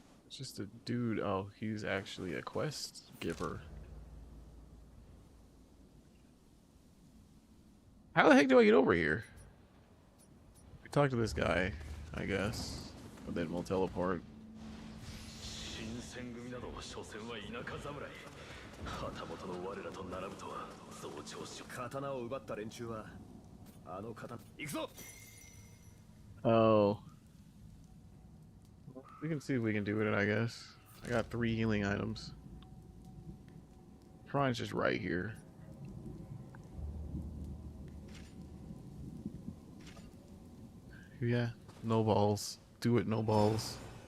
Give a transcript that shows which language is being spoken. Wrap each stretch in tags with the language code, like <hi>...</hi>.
<en>Just a dude. Oh, he's actually a quest giver. How the heck do I get over here? We talk to this guy, I guess. But then we'll teleport.</en> <ja>新選組など所詮は田舎侍。旗本の我らと並ぶとは増長し。刀を奪った連中はあの刀。行くぞ。</ja> <en>Oh. We can see if we can do it, I guess. I got 3 healing items. Shrine's just right here. Yeah, no balls. Do it, no balls.</en>